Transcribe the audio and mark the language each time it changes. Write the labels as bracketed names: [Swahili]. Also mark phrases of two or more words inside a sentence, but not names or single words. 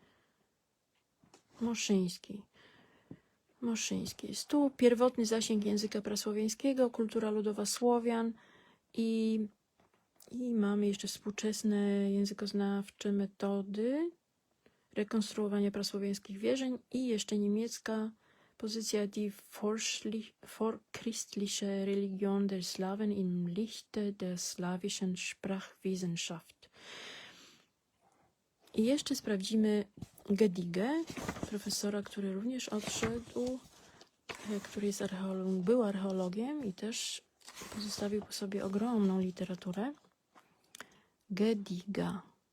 [Polish] Moszyński. Moszyński. Jest tu pierwotny zasięg języka prasłowiańskiego, kultura ludowa Słowian i mamy jeszcze współczesne językoznawcze metody rekonstruowania prasłowiańskich wierzeń i jeszcze niemiecka pozycja [German] die vorchristliche Religion der Slawen im Lichte der slawischen Sprachwissenschaft. [Polish] I jeszcze sprawdzimy Gedigę, profesora, który również odszedł, który jest był archeologiem i też pozostawił po sobie ogromną literaturę. Gediga.